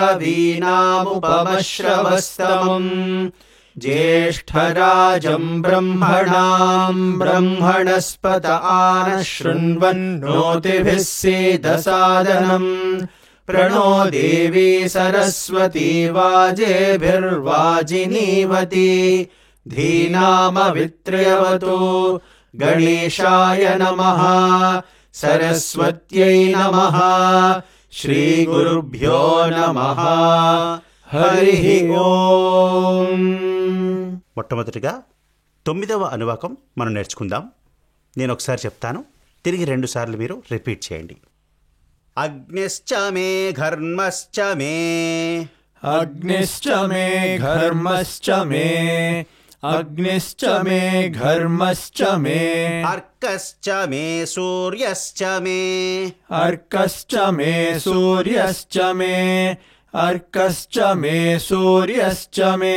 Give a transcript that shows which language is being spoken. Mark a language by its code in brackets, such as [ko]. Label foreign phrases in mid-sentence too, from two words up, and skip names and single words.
[sa] कवीनामुपमश्रवस्तमम् ज्येष्ठराजं ब्रह्मणां ब्रह्मणस्पत आनशृण्वन्नोतिभिः सेदसादनम् प्रणो देवी सरस्वती वाजेभिर्वाजिनीवती धीनामवित्र्यवतु. गणेशाय नमः. सरस्वत्यै नमः. श्रीगुरुभ्यो नमः. हरिः ఓం. [te] మొట్టమొదటిగా 9వ అనువాకం మనం నేర్చుకుందాం. నేను ఒకసారి చెప్తాను, తిరిగి 2 సార్లు మీరు రిపీట్ చేయండి. [sa] అగ్నిశ్చ మే ఘర్మశ్చ మే अग्निश्च मे घर्मश्च मे अग्निश्च मे घर्मश्च मे अर्कश्च मे सूर्यश्च मे अर्कश्च मे सूर्यश्च मे अर्कश्च मे सूर्यश्च मे